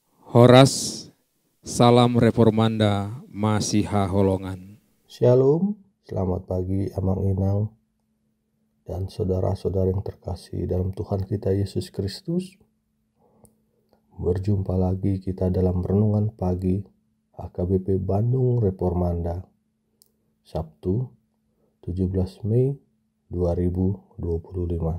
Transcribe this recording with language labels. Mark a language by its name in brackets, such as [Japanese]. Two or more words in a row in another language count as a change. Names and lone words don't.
[Batak Simalungun] Horas, [Indonesian] salam reformanda, [Batak Simalungun] Masiha Holongan. [Indonesian] Shalom, selamat pagi [Batak Simalungun] Amang Inang [Indonesian] dan saudara-saudara yang terkasih dalam Tuhan kita Yesus Kristus. Berjumpa lagi kita dalam renungan pagi HKBP Bandung Reformanda, Sabtu 17 Mei 2025.